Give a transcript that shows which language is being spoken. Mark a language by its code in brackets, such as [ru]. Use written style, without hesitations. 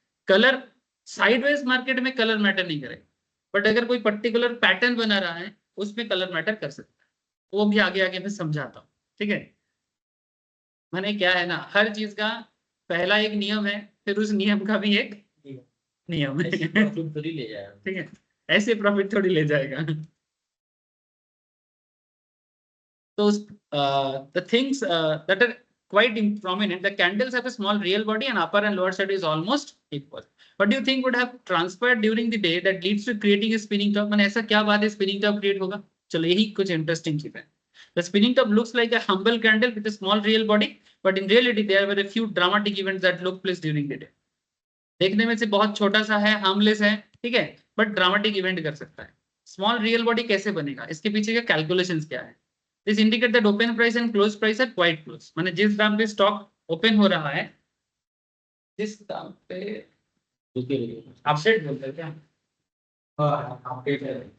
[hi] Colour sideways market में colour matter नहीं करेगा, बट अगर कोई पर्टिकुलर पैटर्न बना रहा है उसमें कलर मैटर कर सकता है, वो भी आगे आगे मैं समझाता हूँ। ठीक है, मैंने क्या है ना, हर चीज का पहला एक नियम है, फिर उस नियम का भी एक नियम है। थोड़ी ले जाएगा। ठीक है, ऐसे प्रॉफिट थोड़ी ले जाएगा। [en] So the things that are quite prominent, the candles have a small real body and upper and lower side is almost equal. What do you think would have transpired during the day that leads to creating a spinning top? [hi] मैंने ऐसा क्या बात है spinning top create होगा? चलो यही कुछ interesting चीज है। [en] The spinning top looks like a humble candle with a small real body, but in reality there were a few dramatic events that took place during the day. [hi] देखने में से बहुत छोटा सा है, हार्मलेस है, ठीक है, बट ड्रामेटिक इवेंट कर सकता है। स्मॉल रियल बॉडी कैसे बनेगा, इसके पीछे का कैलकुलेशंस क्या है? [en] this indicate that open price and close price are quite close, [hi] माने जिस दाम पे स्टॉक ओपन हो रहा है, जिस दाम पे अपडेट बोलते हैं क्या? हाँ, अपडेट है।